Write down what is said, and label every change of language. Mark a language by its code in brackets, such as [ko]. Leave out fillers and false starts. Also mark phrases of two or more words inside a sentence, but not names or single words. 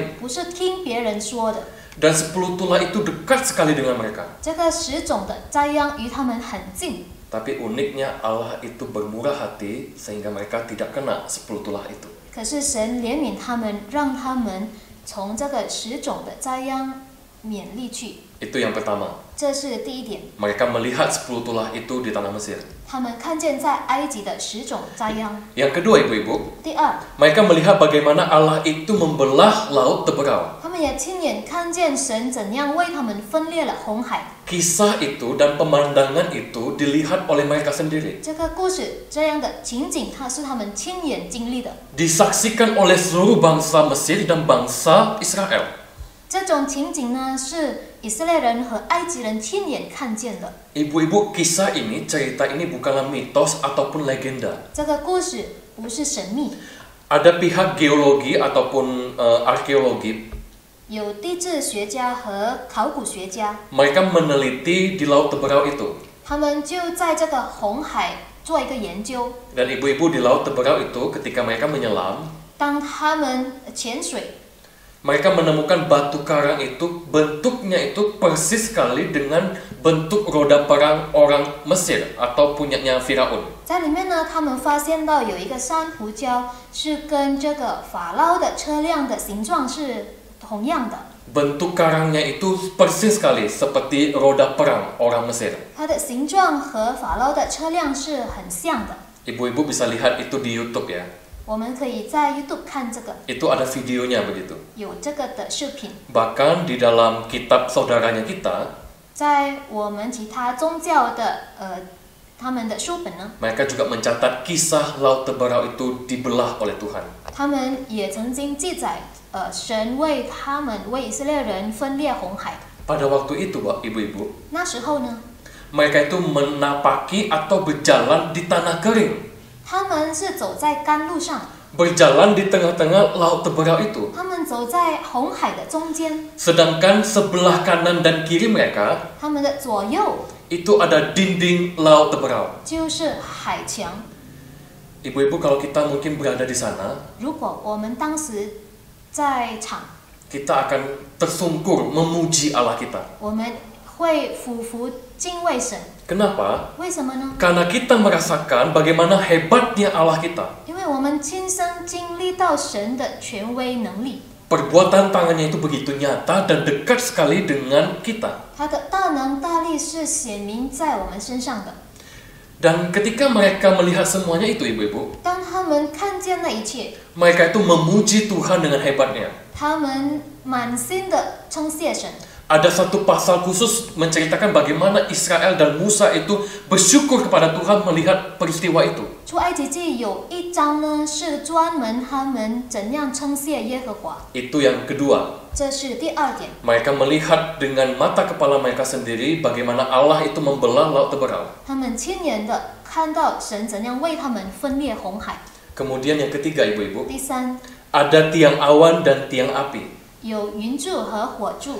[zh] 不是听别人说的。 [id] Dan 10 tulah itu dekat sekali dengan mereka. [zh] 这个10种的灾殃与他们很近。 [id] Tapi uniknya Allah itu bermurah hati sehingga mereka tidak kena 10 tulah itu. [zh] 可是神怜悯他们，让他们从这个10种的灾殃免历去。 [id] Itu yang pertama. [zh] 这是第一点。 [id] Mereka melihat 10 tulah itu di tanah Mesir. [zh] 他们看见在埃及的10种灾殃。 [id] Yang kedua, ibu-ibu, [zh] 第二， [id] mereka melihat bagaimana Allah itu membelah laut teberau. [zh] 他们也亲眼看见神怎样为他们分裂了红海。 [id] Kisah itu dan pemandangan itu dilihat oleh mereka sendiri. [zh] 这个故事这样的情景，它是他们亲眼经历的。 [id] Disaksikan oleh seluruh bangsa Mesir dan bangsa Israel. [zh] 这种情景呢，是以色列人和埃及人亲眼看见的。 [id] Ibu-ibu, kisah ini, cerita ini bukanlah mitos ataupun legenda. [zh] 这个故事不是神秘， [id] Ada pihak geologi ataupun arkeologi. [zh] 有地质学家和考古学家， [id] Mereka meneliti di laut teberau itu. [zh] 他们就在这个红海做一个研究。 [id] Dan ibu-ibu di laut teberau itu ketika mereka menyelam, [zh] 当他们潜水， [id] mereka menemukan batu karang itu bentuknya itu persis sekali dengan bentuk roda perang orang Mesir atau punyanya Firaun. [zh] 在里面呢，他们发现到有一个珊瑚礁是跟这个法老的车辆的形状是同样的。 [id] Bentuk karangnya itu persis sekali seperti roda perang orang Mesir. [zh] 它的形状和法老的车辆是很像的。 [id] Ibu-ibu bisa lihat itu di YouTube ya. [zh] 我们可以在 YouTube 看这个， [id] Itu ada videonya begitu. [zh] 有这个的视频。 [id] Bahkan di dalam kitab saudaranya kita, [zh] 在我们其他宗教的他们的书本呢， [id] mereka juga mencatat kisah laut teberau itu dibelah oleh Tuhan. [zh] 他们也曾经记载，神为他们为以色列人分裂红海。 [id] Pada waktu itu, ibu-ibu, [zh] 那时候呢， [id] mereka itu menapaki atau berjalan di tanah kering. [zh] 他们是走在甘露上， [id] Berjalan di tengah-tengah laut teberau itu. [zh] 他们走在红海的中间， [id] Sedangkan sebelah kanan dan kiri mereka [zh] 他们的左右 [id] itu ada dinding laut teberau. [zh] 就是海墙。 [id] Ibu-ibu, kalau kita mungkin berada di sana, [zh] 如果我们当时在场， [id] kita akan tersungkur memuji Allah kita. [zh] 我们会俯伏敬畏神。 [id] Kenapa? [zh] 为什么呢？ [id] Karena kita merasakan bagaimana hebatnya Allah kita. [zh] 因为我们亲身经历到神的权威能力， [id] Perbuatan tangannya itu begitu nyata dan dekat sekali dengan kita. [zh] 他的大大能大力是显明在我们身上的。 [id] Dan ketika mereka melihat semuanya itu, ibu-ibu, [zh] 当他们看见那一切， [id] mereka itu memuji Tuhan dengan hebatnya. [zh] 他们满心的称谢神。 [id] Ada satu pasal khusus menceritakan bagaimana Israel dan Musa itu bersyukur kepada Tuhan melihat peristiwa itu. [zh] 出埃及记有一章呢，是专门他们怎样称谢耶和华。 [id] Itu yang kedua. [zh] 这是第二点， [id] Mereka melihat dengan mata kepala mereka sendiri bagaimana Allah itu membelah laut teberau. [zh] 他们亲眼的看到神怎样为他们分裂红海。 [id] Kemudian yang ketiga, ibu-ibu, [zh] 第三， [id] ada tiang awan dan tiang api [zh] 有云柱和火柱